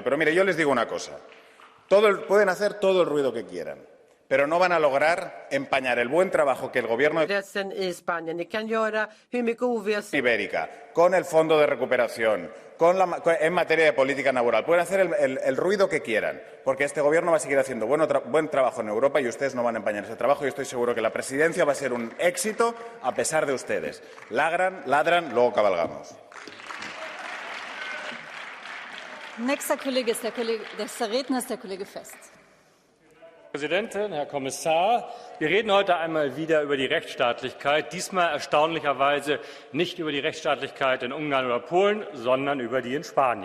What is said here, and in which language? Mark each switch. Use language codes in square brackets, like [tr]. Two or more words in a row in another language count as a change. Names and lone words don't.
[es] Pero mire, yo les digo una cosa. Pueden hacer todo el ruido que quieran, pero no van a lograr empañar el buen trabajo que el gobierno de Ibérica, con el Fondo de Recuperación, en materia de política laboral. Pueden hacer el ruido que quieran, porque este gobierno va a seguir haciendo buen trabajo en Europa y ustedes no van a empañar ese trabajo. Y estoy seguro que la presidencia va a ser un éxito a pesar de ustedes. Ladran, luego cabalgamos. [de] Nächster Redner ist der Kollege Fest. Präsidentin, Herr Kommissar, wir reden heute einmal wieder über die Rechtsstaatlichkeit, diesmal erstaunlicherweise nicht über die Rechtsstaatlichkeit in Ungarn oder Polen, sondern über die in Spanien.